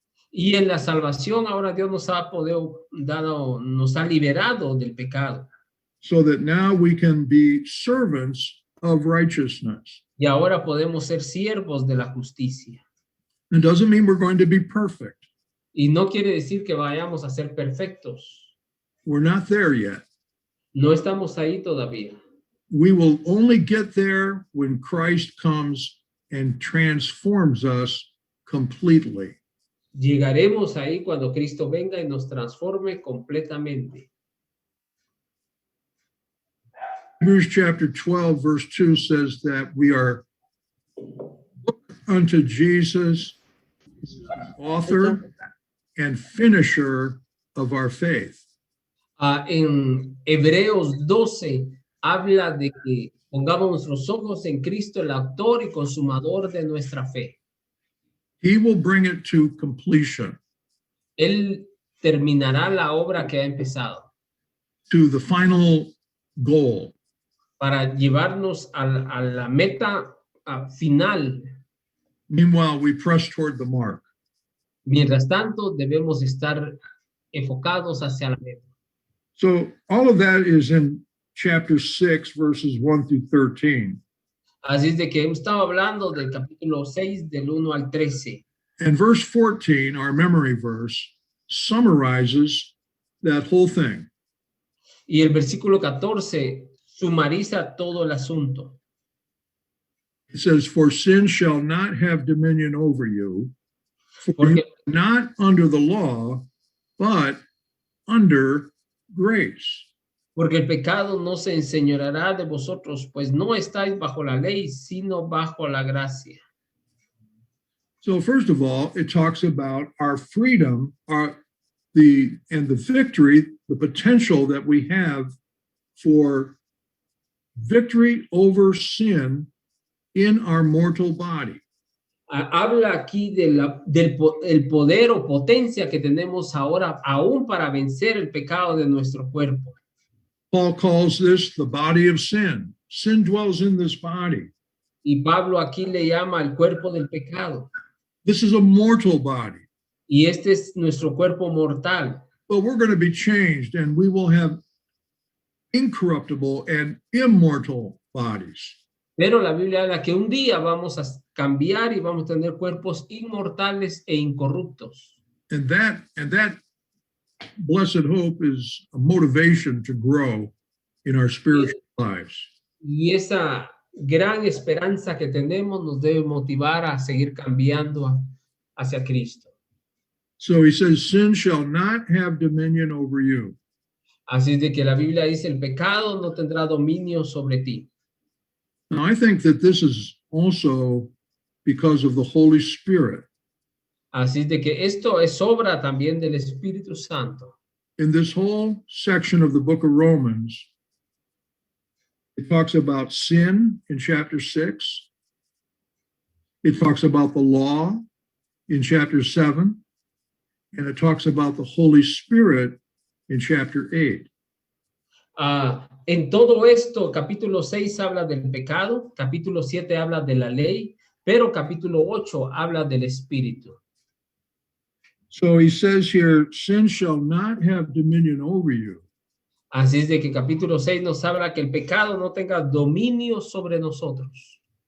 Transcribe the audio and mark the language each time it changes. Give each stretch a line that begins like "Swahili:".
Spanish: Y en la salvación ahora Dios nos ha nos ha liberado del pecado.
English: So that now we can be servants of righteousness.
Spanish: Y ahora podemos ser siervos de la justicia.
English: It doesn't mean we're going to be perfect.
Spanish: Y no quiere decir que vayamos a ser perfectos.
English: We're not there yet.
Spanish: No estamos ahí todavía.
English: We will only get there when Christ comes and transforms us completely.
Spanish: Llegaremos ahí cuando Cristo venga y nos transforme completamente.
English: Hebrews chapter 12, verse 2 says that we are unto Jesus, author and finisher of our faith.
Spanish: En Hebreos 12 habla de que pongamos nuestros ojos en Cristo, el autor y consumador de nuestra fe.
English: He will bring it to completion,
Spanish: Él terminará la obra que ha empezado
English: to the final goal.
Spanish: para llevarnos a la meta final.
English: Meanwhile, we press toward the mark.
Spanish: Mientras tanto, debemos estar enfocados hacia la meta.
English: So all of that is in chapter 6, verses 1 through 13.
Spanish: Así es de que hemos estado hablando del capítulo 6, del 1 al 13.
English: And verse 14, our memory verse, summarizes that whole thing.
Spanish: Y el versículo 14 sumariza todo el asunto.
English: It says, for sin shall not have dominion over you, for you are not under the law, but under grace.
Spanish: Porque el pecado no se enseñoreará de vosotros, pues no estáis bajo la ley, sino bajo la gracia.
English: So first of all, it talks about our freedom, the victory, the potential that we have for victory over sin in our mortal body.
Spanish: Habla aquí del poder o potencia que tenemos ahora aún para vencer el pecado de nuestro cuerpo.
English: Paul calls this the body of sin. Sin dwells in this body.
Spanish: Y Pablo aquí le llama el cuerpo del pecado.
English: This is a mortal body.
Spanish: Y este es nuestro cuerpo mortal.
English: But we're going to be changed and we will have incorruptible and immortal bodies.
Spanish: Pero la Biblia habla que un día vamos a cambiar y vamos a tener cuerpos inmortales e incorruptos.
English: And that blessed hope is a motivation to grow in our spiritual lives.
Spanish: Y esa gran esperanza que tenemos nos debe motivar a seguir cambiando hacia Cristo.
English: So he says, sin shall not have dominion over you.
Spanish: Así es de que la Biblia dice, el pecado no tendrá dominio sobre ti.
English: Now, I think that this is also because of the Holy Spirit.
Spanish: Así es de que esto es obra también del Espíritu Santo.
English: In this whole section of the book of Romans, it talks about sin in chapter 6. It talks about the law in chapter 7. And it talks about the Holy Spirit in chapter 8.
Spanish: En todo esto, capítulo 6 habla del pecado, capítulo 7 habla de la ley, pero capítulo 8 habla del Espíritu.
English: So he says here, sin shall not have dominion over you.
Spanish: Así es de que capítulo 6 nos habla que el pecado no tenga dominio sobre nosotros.